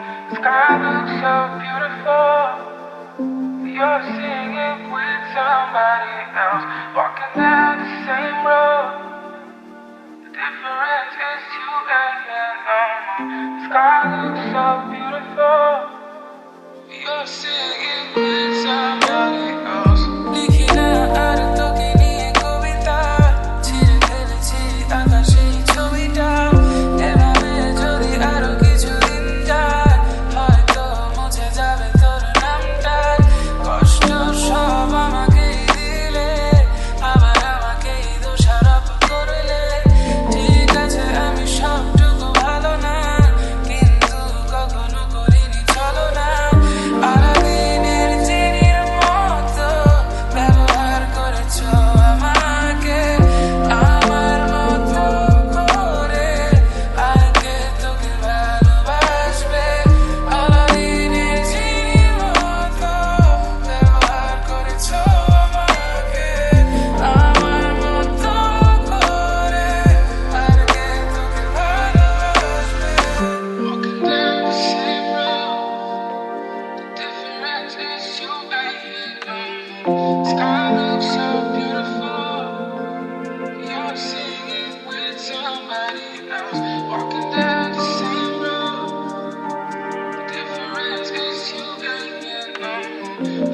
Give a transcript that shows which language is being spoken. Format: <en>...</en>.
<en>The sky looks so beautiful, you're seeing it with somebody else. Walking down the same road, the difference is you ain't on. The sky looks so beautiful, you're seeing it with somebody else.</en> <bn>লিখিনা আর তোকে নিয়ে কবিতা, ছিঁড়ে ফেলেছি আকাশে ছবিটা। এভাবে যদি আরো কিছুদিন যায়, হয়তো মুছে যাবে তোর নামটা। কষ্ট সব আমাকেই দিলে, আবার আমাকেই দোষারোপ করলে। ঠিক আছে আমি সবটুকু ভালো না, কিন্তু কখনো করিনি চলো না। আলাদিনের জিনির মতো ব্যবহার করেছো আমাকে, আমার মতো করে আগে তোকে ভালোবাসবে। আলাদিনের জিনির মতো ব্যবহার করেছো আমাকে, আমার মতো করে আগে তোকে ভালোবাসবে।</bn> <en>Walking down the same road, difference is you ain't on. Sky looks so beautiful, you're seeing it with somebody else. Walking down the same road, difference is you ain't on.</en>